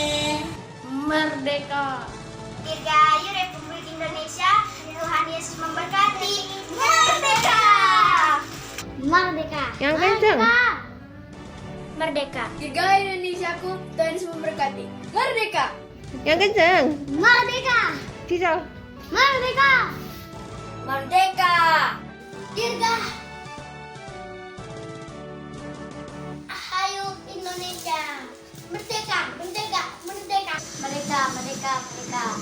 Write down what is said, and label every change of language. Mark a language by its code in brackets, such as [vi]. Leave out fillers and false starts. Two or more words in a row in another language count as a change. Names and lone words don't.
[id] Merdeka. Dirgahayu Republik Indonesia. Tuhan Yesus memberkati. Merdeka. Merdeka. Yang kenceng. Merdeka. Dirgahayu Indonesiaku, Tuhan Yesus memberkati. Merdeka. Yang kenceng. Merdeka. Cicol. Merdeka. Merdeka. Dirgahayu Indonesia. Merdeka, merdeka, merdeka. Merdeka, merdeka, merdeka.